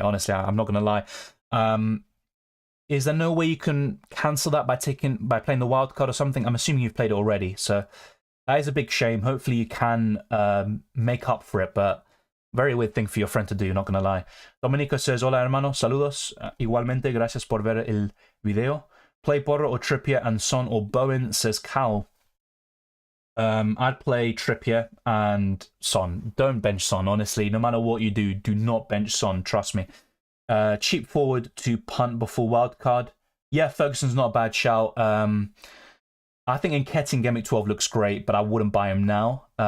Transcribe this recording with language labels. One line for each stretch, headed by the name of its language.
English: Honestly, I'm not going to lie. Is there no way you can cancel that by playing the wild card or something? I'm assuming you've played it already, so that is a big shame. Hopefully you can make up for it, but very weird thing for your friend to do, not going to lie.
Spanish: Domenico says, hola hermano, saludos. Igualmente, gracias por ver el video.
English: Play Porro or Trippier and Son or Bowen, says Cal. I'd play Trippier and Son. Don't bench Son, honestly. No matter what you do, do not bench Son, trust me. Cheap forward to punt before wildcard. Yeah, Ferguson's not a bad shout. I think Nketiah Game Week 12 looks great, but I wouldn't buy him now.